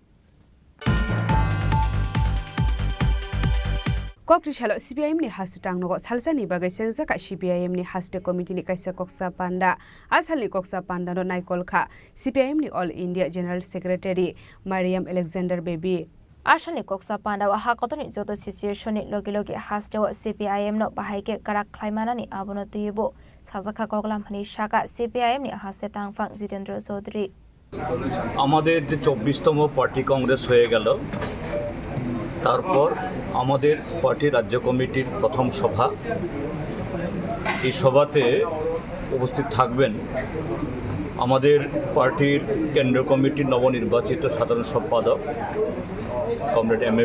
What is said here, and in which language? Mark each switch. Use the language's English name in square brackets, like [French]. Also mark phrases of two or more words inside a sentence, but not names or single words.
[Kok Borok] Kokrisalo CPIM ni haste tangnogo salsani bagai sengjaka CPIM ni haste committee ni kaisa koksa panda asali koksa panda no naikolkha CPIM ni [English] All India General Secretary [Kok Borok] Mariam Alexander Baby Ashani koksa panda wa hakotoni joto situation ni logi haste wa CPIM no bahaike karak khlaimana ni abono tuyebo sajaka koglam hani shaka CPIM ni haste tangfang Jitendra Chaudhary [Bangla] আমাদের যে 24তম পার্টি কংগ্রেস হয়ে গেল তারপর আমাদের পার্টি রাজ্য কমিটির প্রথম সভা এই সভাতে উপস্থিত থাকবেন আমাদের পার্টির কেন্দ্রীয় কমিটির নবনির্বাচিত সাধারণ সম্পাদক কমরেড এম.এ.